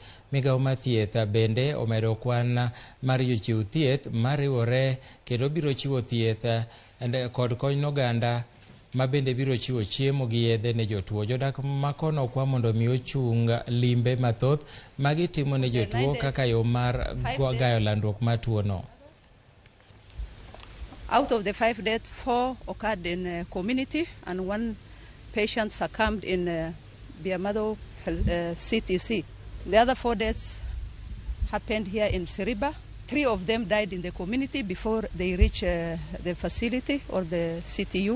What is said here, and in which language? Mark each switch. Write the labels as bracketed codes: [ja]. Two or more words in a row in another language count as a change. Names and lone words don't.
[luo] Migawo mar thieth bende omedo kwan mar jochiw thieth mariwore kendo biro chiwo thieth kod kony n'oganda ma bende biro chiwo chiemo gi yedhe ne jotuo. Jodak makono okwa mondo mi ochung limbe mathoth magitimo ne jotuo kaka yo mar gayo landruok mar tuo no. [en] Out of the 5 deaths, 4 occurred in community and 1 patient succumbed in Biamado CTC. The other 4 deaths happened here in Seriba. 3 of them died in the community before they reached the facility or the CTU.